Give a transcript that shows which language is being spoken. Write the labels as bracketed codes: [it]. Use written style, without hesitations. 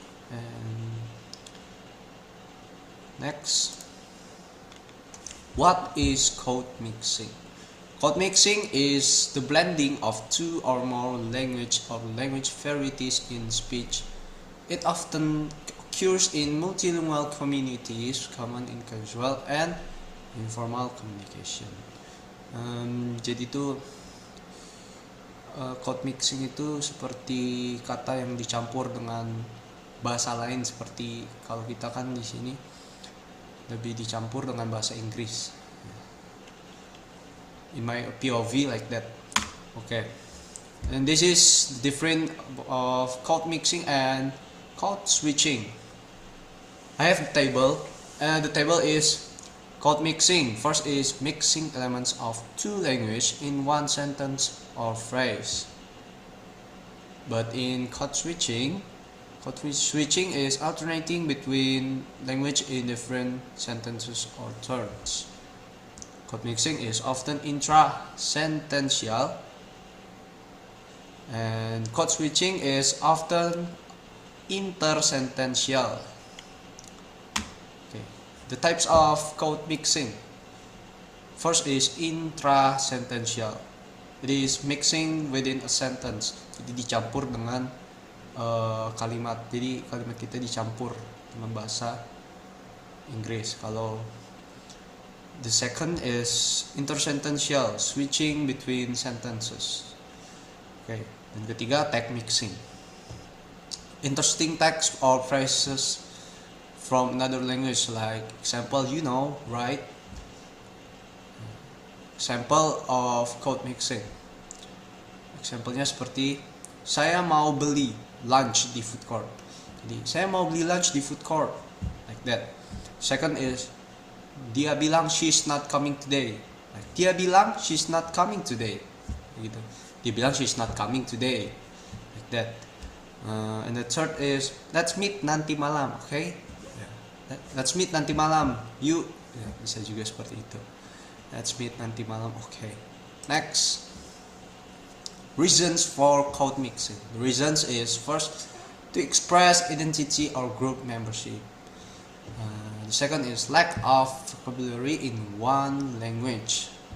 [en] And next, what is code mixing? Code mixing is the blending of two or more language or language varieties in speech. It often occurs in multilingual communities, common in casual and informal communication. [id] Jadi itu code mixing itu seperti kata yang dicampur dengan bahasa lain, seperti kalau kita kan di sini lebih dicampur dengan bahasa Inggris. [en] In my POV like that. Okay. And this is different of code mixing and code switching. I have a table, and the table is code mixing. First is mixing elements of two languages in one sentence or phrase. But in code switching is alternating between language in different sentences or terms. Code mixing is often intra-sentential, and code switching is often intersentential. Okay. The types of code mixing. First is intrasentential. It is mixing within a sentence. [id] Jadi dicampur dengan kalimat. Jadi kalimat kita dicampur dengan bahasa Inggris. Kalau [en] the second is intersentential, switching between sentences. Okay. [id] Dan ketiga, [en] tag mixing. Interesting text or phrases from another language, like example, you know, right? Example of code mixing. [id] Example-nya seperti saya mau beli lunch di food court. Jadi saya mau beli [en] lunch [id] di [en] food court, like that. Second is [id] dia bilang [en] she's not coming today. Like, [id] dia bilang [en] she's not coming today. [id] Gitu. [en] Dia bilang she's not coming today, like that. And the third is let's meet [id] nanti malam, [en] okay? Let's meet [id] nanti malam. You, bisa juga seperti itu. [en] Let's meet [id] nanti malam, [en] okay. Next, reasons for code mixing. The reasons is first to express identity or group membership. The second is lack of vocabulary in one language.